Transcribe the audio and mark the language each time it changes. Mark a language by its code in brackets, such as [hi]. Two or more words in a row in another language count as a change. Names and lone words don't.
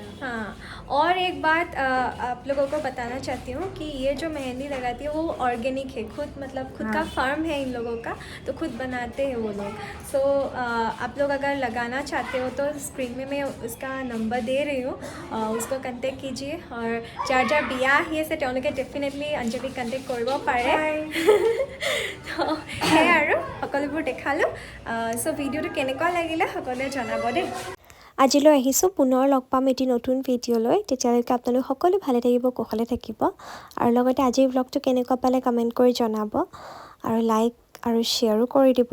[hi] हाँ और एक बात आप लोगों को बताना चाहती हूँ कि ये जो मेहंदी लगाती है वो ऑर्गेनिक है, खुद मतलब खुद का फार्म है इन लोगों का, तो खुद बनाते हैं वो लोग। सो आप लोग अगर लगाना चाहते हो तो स्क्रीन में मैं उसका नंबर दे रही हूँ, उसको कन्टेक्ट कीजिए। [as] আৰু যাৰ যাৰ বিয়া आহি আছে তেওঁলোকে ডেফিনেটলি অঞ্জলিক কণ্টেক্ট কৰিব পাৰে। তো সেয়াই আৰু সকলোবোৰ দেখালোঁ। চ' ভিডিঅ'টো কেনেকুৱা লাগিলে সকলোৱে জনাব দেই। আজিলৈ আহিছোঁ, পুনৰ লগ পাম এটি নতুন ভিডিঅ'লৈ। তেতিয়ালৈকে আপোনালোক সকলো ভালে থাকিব, কুশলে থাকিব। আৰু লগতে আজিৰ ব্লগটো কেনেকুৱা পালে কমেণ্ট কৰি জনাব আৰু লাইক আৰু শ্বেয়াৰো কৰি দিব।